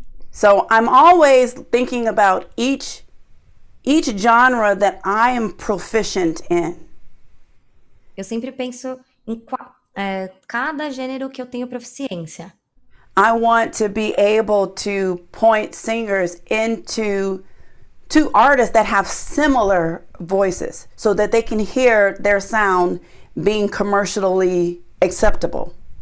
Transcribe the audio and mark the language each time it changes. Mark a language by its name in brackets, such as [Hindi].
[English] So I'm always thinking about each genre that I am proficient in. [Portuguese] Eu sempre penso em cada gênero que eu tenho proficiência. [English] I want to be able to point singers into artists that have similar voices so that they can hear their sound being commercially acceptable.